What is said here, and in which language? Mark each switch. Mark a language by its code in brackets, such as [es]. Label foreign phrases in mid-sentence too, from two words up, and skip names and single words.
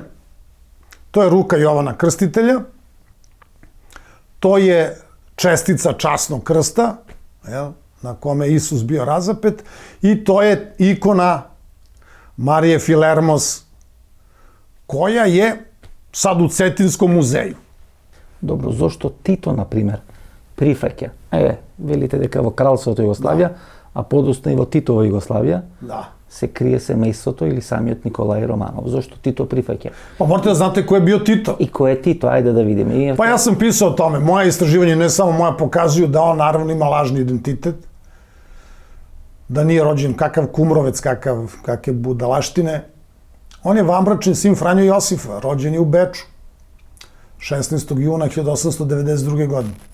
[sr] To je ruka Jovana Krstitelja, to je čestica časnog krsta, na kome je Isus bio razapet, i to je ikona Marije Filermos, koja je sad u Cetinskom muzeju. Dobro, zašto Tito, na primer, prifeќа? [mk] Велите дека во Кралството Југославија, а подоцна и во Титова Југославија, се крие семејството или самиот Николај Романов. Зошто Тито прифаќа? [sr] Pa morate da znate ko je bio Tito. [mk] И кој е Тито? Ајде да видиме. [sr] Pa ja sam pisao o tome. Moje istraživanje, ne samo moja, pokazuju da on naravno ima lažni identitet, da nije rođen kakav kumrovec, kakve budalaštine. On je vanbračni sin Franjo Josifa, rođen je u Beču, 16. juna 1892. godine.